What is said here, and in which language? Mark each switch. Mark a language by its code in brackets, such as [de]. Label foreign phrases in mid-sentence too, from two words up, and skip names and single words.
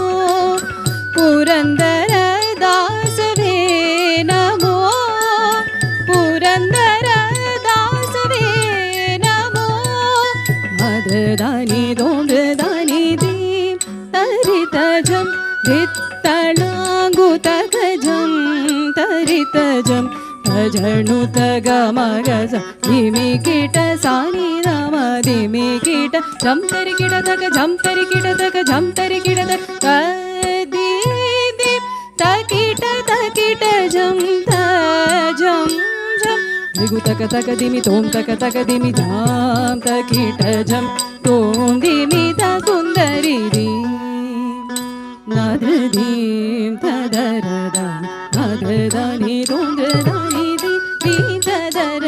[kn] ಪುರಂದರ ದಾಸವೇ ನಮೋ ಪುರಂದರ ದಾಸವೇ ನಮೋ ಮದದಾನಿ ದೋಂದ್ರದಾನಿ ದೀಂ ತರಿತ ಝಂ ಧಿತ್ತಳಾಂಗುತ ಗಜಂ ತರಿತ ಝಂ ತಜಣು ತಗ ಮಗ ಧಿಮಿ ಕಿಟ ಸಾನಿ ರಾಮ ಧಿಮಿ ಕಿಟ ಝಂ ತರಿ ಕಿಟ ತಗ ಝಂ ತರಿ ಕಿಟ ತಗ ಝಂ ತರಿ ಕಿಟ ತಗ ದಿ ದಿ ತಕಿಟ ತಕಿಟ ಝಂ ತ ಝಂ ಝಂ ದಿಗು ತಕ ತಕ ದಿಮಿ ತೋಂ ತಕ ತಕ ದಿಮಿ ಝಾಂ ತಕಿಟ ಝಂ ತೋಂ ದಿಮಿ ತ ಕುಂದರಿ ದಿ ನಾದ್ರ ದೀಂ ತದರದ ನಾದ್ರ ದಾನಿ ತೋಂದ್ರ ದಾನಿ ದಿ ದೀಂ ತದರ